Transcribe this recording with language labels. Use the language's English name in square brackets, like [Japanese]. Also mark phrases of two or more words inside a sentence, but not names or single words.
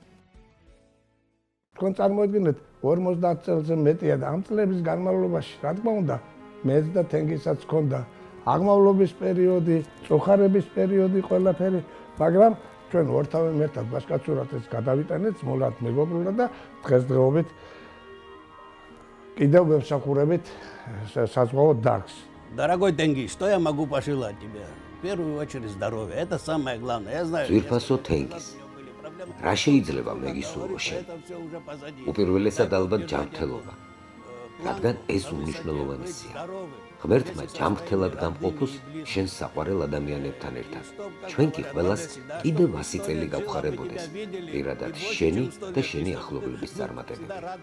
[Georgian] თქვენ წარმოიდგინეთ 50 წელზე მეტია და ამ წლების განმავლობაში, რა თქმა უნდა, მეც და თენგიზსაც ჰქონდა აღმავლობის პერიოდი, წოხარების პერიოდი ყველაფერი, მაგრამ ჩვენ ორთავე ერთად ბაშკაცურად ეს გადავიტანეთ, მოლად მეგობრულად და დღესდღეობით კიდევ ვემსახურებით საზღვაო დარგს. [Russian] Дорогой Тенгиз, что я могу пожелать тебе? В первую очередь здоровья, это самое главное. Я знаю, [Georgian] ძვირფასო თენგიზ, რა შეიძლება მეგისურვო შენ? უპირველესად ალბათ ჯანმრთელობა, რადგან ეს უმნიშვნელოვანესია. ღმერთმა ჯანმრთელად გამყოფოს შენ საყვარელ ადამიანებთან ერთად. ჩვენ კი ყველას კიდევ 100 წელი გავხარებოდეს, პირადად შენი და შენი ახლობლების წარმატებები.